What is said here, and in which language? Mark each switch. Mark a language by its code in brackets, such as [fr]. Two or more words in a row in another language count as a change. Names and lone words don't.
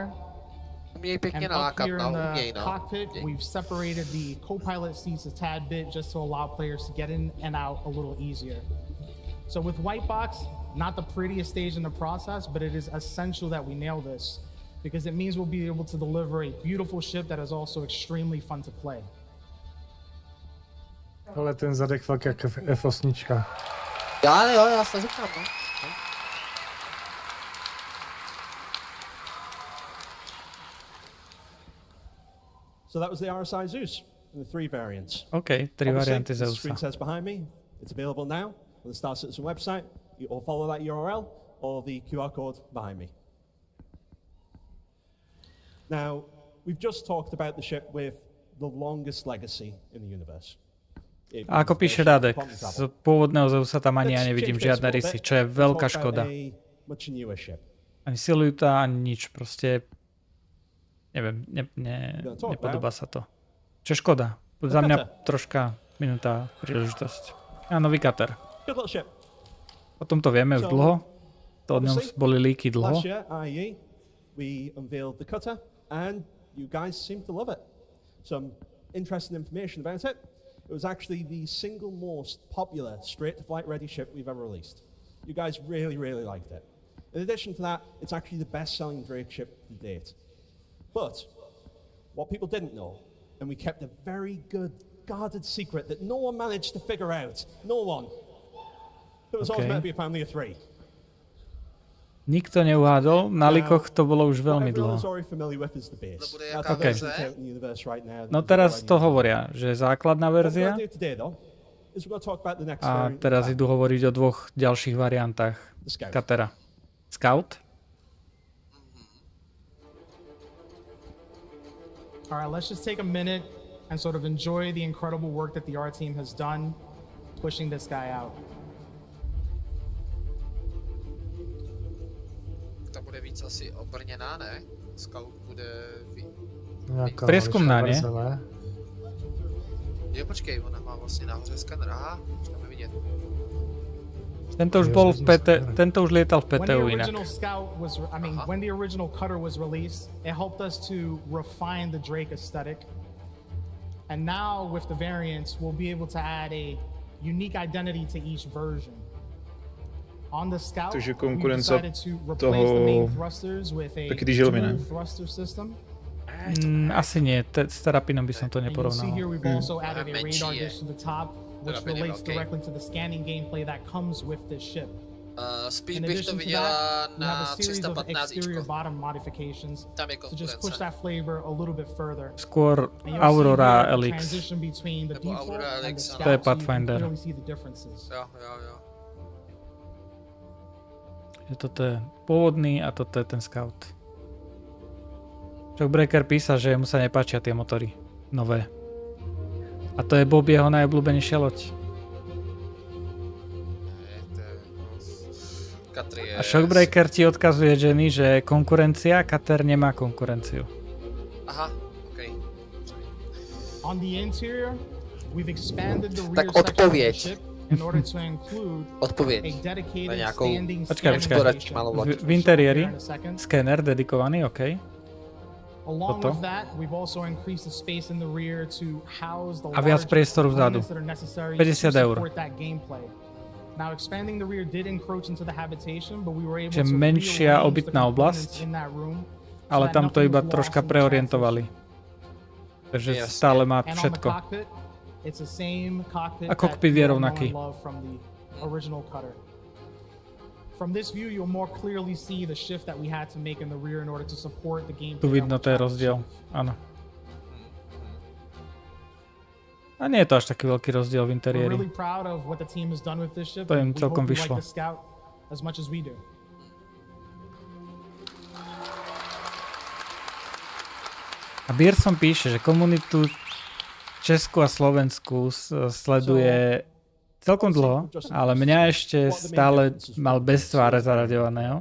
[en] And up here in the cockpit, we've separated the co-pilot seats a tad bit just to allow players to get in and out a little easier. So with White Box, not the prettiest stage in the process, but it is essential that we nail this, because it means we'll be able to deliver a beautiful ship that is also extremely fun to play. [cs] Ale ten zadek fakt jak F8. Já se říkám, no. [en] So that was the RSI Zeus and the 3 variants. [cs] Okay, 3 varianty Zeusa. [en] The screen says behind me, it's available now on the Star Citizen website. You all follow that URL or the QR code behind me. Now, we've just talked about the ship with the longest legacy in the universe. [sk] A ako píše Radek, z pôvodného Zeusa tam ani ja nevidím žiadne rysy, čo je veľká škoda. Ani silueta, ani nič, proste neviem, nepodobá sa to. Čo je škoda? Za mňa troška minúta príležitosť. A nový kater. O tom to vieme už dlho, to od ňom boli líky dlho. [en] We unveiled the cutter and you guys seem to love it. Some interesting information about it. It was actually the single most popular straight-to-flight ready ship we've ever released. You guys really, really liked it. In addition to that, it's actually the best-selling Drake ship to date. But what people didn't know, and we kept a very good guarded secret that no one managed to figure out, no one. It was always meant to be a family of 3. [sk] Nikto neuhádol, na likoch to bolo už veľmi dlho. [en] Okay. [sk] No teraz to hovoria, že je základná verzia a teraz idú hovoriť o 2 ďalších variantách katera. [en] Scout. Alright, let's just take a minute and sort of enjoy the incredible work that the art team has done pushing this guy out. [cs] Ta bude víc asi obrněná, ne? Scout bude... [sk] Prieskumná, nie? [cs] Jo, počkej, ona má vlastně nahoře skanner. Aha, můžeme vidět. [sk] Tento už bol v PT, tento už lietal v PTU inak. [en] When the original cutter was released, it helped us to refine the Drake aesthetic. And now with the variants, we'll be able to add a unique identity to each version. On the Scout, we decided to replace the main thrusters with a dual thruster system. [sk] Asi nie, s Terapinom by som to neporovnal. [en] You see here we've also added a radar dish to the top, which relates directly to the scanning gameplay that comes with this ship. [cs] Spíš bych to viděla na 315 [en] bottom modifications to just push that flavor a little bit further. [sk] Skôr Aurora LX. [cs] Nebo Aurora LX. To je Pathfinder. [sk] Toto je pôvodný a toto je ten Scout. Shockbreaker písal, že mu sa nepáčia tie motory nové. A to je Bob jeho najobľúbenejšia loď. A Shockbreaker ti odkazuje Jenny, že konkurencia, Kater nemá konkurenciu. Aha, okej. [en] On the interior, we've expanded the rear [cs] Tak [en] section of the [cs] odpověď. [en] ship in order to include [cs] Odpověď. [en] a dedicated [cs] Na nějakou [en] standing [sk] Počkaj. [en] storage malovačku. [sk] V interiéri, skéner dedikovaný, OK. [en] Along [sk] Toto. [en] with that, we've also increased the space in the rear to house the [sk] A viac [en] large [sk] priestoru vzadu. [en] components that are necessary [sk] 50 [en] to [sk] eur. [en] support that gameplay. Now, expanding the rear did encroach into the habitation, but we were able [sk] Čiže [en] to [sk] menšia [en] rearrange the [sk] obytná [en] components [sk] oblasť, [en] in that room, [sk] ale [en] so that [sk] tam to [en] nothing [sk] iba [en] was lost [sk] troška [en] in the [sk] preorientovali. Takže stále má [en] And on the [sk] všetko. [en] cockpit, it's the same cockpit [sk] A kokpit [en] that [sk] je [en] you all know [sk] rovnaký. [en] and love from the original cutter. From this view, you'll more clearly see the shift that we had to make in the rear in order to support the gameplay. [sk] Tu vidno, to je rozdiel. Áno. A nie je to až taký veľký rozdiel v [en] We're [sk] interiéri. [en] really proud of what the team has done with this ship. [sk] To im [en] We [sk] celkom [en] hope you [sk] vyšlo. [en] like the Scout as much as we do. [sk] A Bierson píše, že komunitu Česku a Slovensku sleduje celkom dlho, ale mňa ešte stále mal bez tváre zaraďovaného.